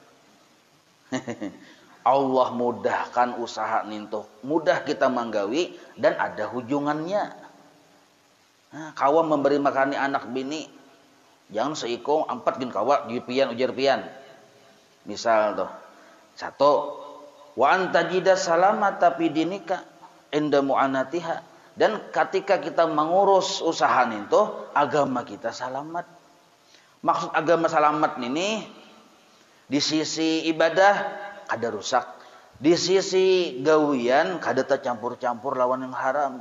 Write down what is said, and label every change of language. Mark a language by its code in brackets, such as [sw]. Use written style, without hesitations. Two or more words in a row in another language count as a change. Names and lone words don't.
[bjn] Allah mudahkan usaha nintuh, mudah kita manggawi dan ada hujungannya. Nah, kawa memberi makani anak bini, jangan seiko 4 gin kawa jupian ujar pian. Misal tuh, 1, [ar] wa antajida salamata fi dinika inda mu'anatiha, [bjn] dan ketika kita mengurus usaha nintuh, agama kita selamat. Maksud agama selamat ini di sisi ibadah kada rusak, di sisi gawian kada tercampur-campur lawan yang haram.